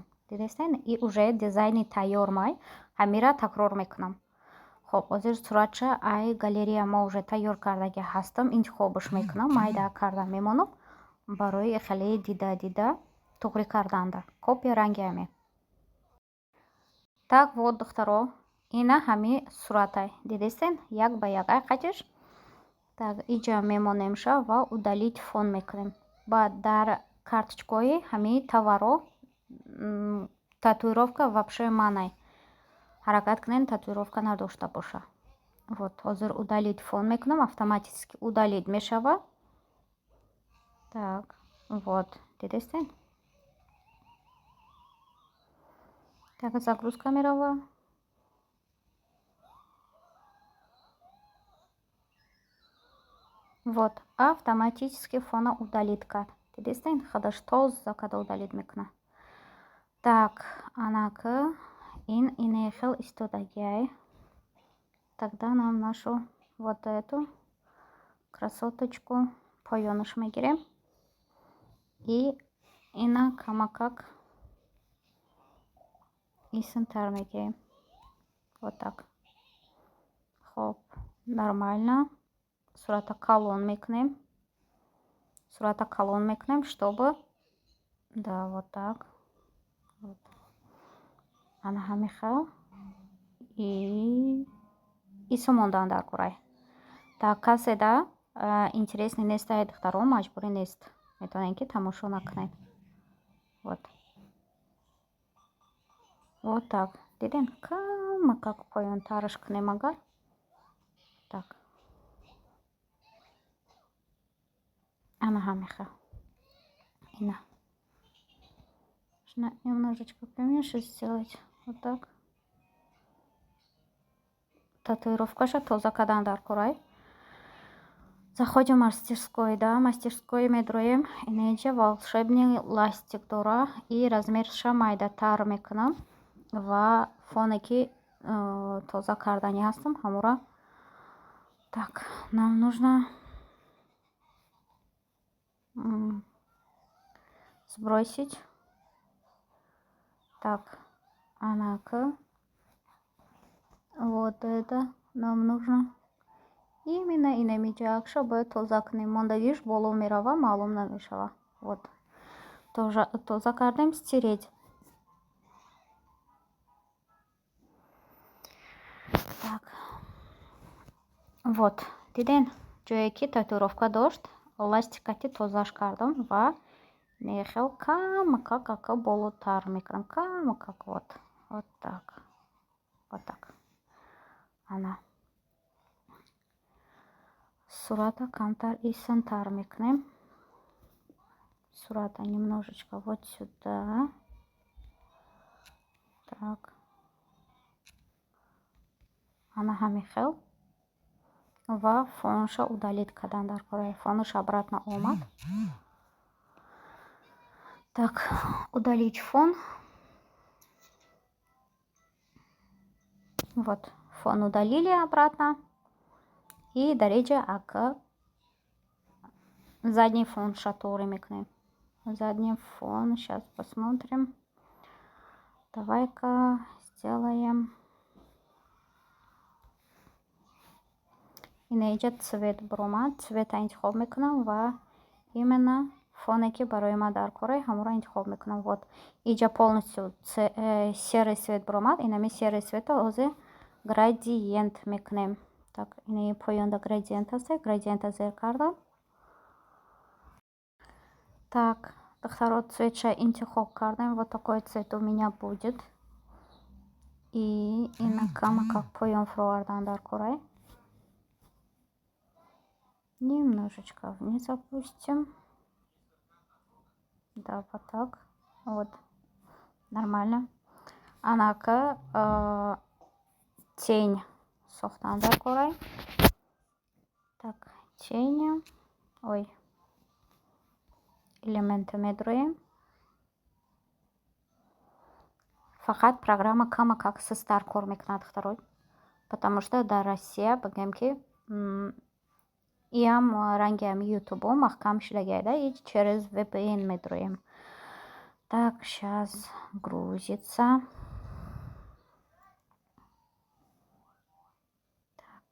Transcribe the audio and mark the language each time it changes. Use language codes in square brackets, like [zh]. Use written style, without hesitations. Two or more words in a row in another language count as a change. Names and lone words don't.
[tg] Дидестен? [ru] И уже [tg] дизайни тайёр май ҳамира такрор мекунам. Хоб, ҳозир суратша ай галерея ма уже тайёр кардаги ҳастам, интихобш мекунам. Майда карда мемонам барои хеле дида туғри карданда. Копия ранги ҳаме. [ru] Так, вот [tg] духтаро, ина ҳами суратай. Дидестен? Як ба як ай қатиш. Так, инҷа мемонемша ва [ru] удалить фон [tg] мекунем. Баъд дар карточкаи ҳами таваро татуировка вообще манай. ҳаракат кунед татуировка надошта боша. Вот ҳозир [ru] удалить фон [tg] мекунам, [ru] автоматически удалить [tg] мешава. [ru] Так, вот дидестен? Так, загрузка [tg] мерава. [ru] Вот автоматически [tg] фона удалит кард. Дидестен? Хадаш тоза када удалит мекуна. Так, анака ин инехел истодагиай. [ru] Тогда нам нашу вот эту красоточку [tg] поёныш мегирем. И ина камакак исентар мегирем. [ru] Вот так. Хоп, нормально. [tg] Сурата колон мекунем. Сурата колон мекунем, [ru] чтобы... Да, вот так. Вот. [tg] Ана ҳамин хел. И сомондан дар курай. Так, касе да интересный нестай духтаро, маҷбурӣ нест. Метавонед ки тамошо накунед. [ru] Вот. Вот так. [tg] Диден? Камакак поёнтараш кунем агар. Так. Ана ҳамин хел. Ина. [ru] Немножечко поменьше сделать. Вот так. [tg] Татуировкаша тоза кардан дар курай. [ru] Заходим в мастерской, да, мастерской медроем. [tg] Инҷа [ru] волшебный ластик [tg] дора и размерша майдатар мекунам ва фоне ки тоза кардани ҳастам ҳамура. [ru] Так, нам нужно сбросить. Так, анака вот это нам нужно. [tg] Именно инемиҷа бояд тоза кунем. Мондагиш боло мерава, маълум намешава. Вот. Тоза кардем, стиреть. [ru] Так. Вот. [tg] Диден, ҷое ки татуировка дошт, ластикати тозаш кардам ва мехел камакак болотар мекунам. [ru] Камакак вот. Вот так. Вот так. [tg] Ана. Сурата камтар и сантар мекунем. [ru] Сурата немножечко вот сюда. Так. [tg] Ана ҳамин хел. Ва фонша удалит кардан дар кораи. Фонш обратно омад. [ru] Так, удалить фон. Вот, фон удалили обратно. [tg] И дареҷа ака [ru] задний фон [tg] шатори мекунем. [ru] Задний фон, сейчас посмотрим. Давай-ка сделаем. [tg] Инеҷа цвет буромад. Цвета интихоб мекунам ва именно фоне ки барои ма дар кора ҳамуро интихоб мекунам. [ru] Вот. [tg] Иҷа [ru] полностью серый цвет [tg] буромад. Инами [ru] серый цвета [tg] ҳозир градиент мекунем. Так, ини поёнда градиент аст. Градиента зер кардам. Так, духтаро цветша интихоб кардем. [ru] Вот такой цвет у меня будет. [tg] И инакама как поён фровардан дар кора. [ru] Немножечко вниз опустим. Да, вот так. Вот. Нормально. [tg] Анака тень сохтан дар кора. [ru] Так, тень. Ой. [tg] Элементы медроем. Фақат программа камакак сестар кор мекунад второй. [ru] Потому что [tg] дар Россия бигем ки иам рангиам ютубо махкам шуда гайда и [ru] через VPN [tg] медроем. [ru] Так, сейчас грузится. Так.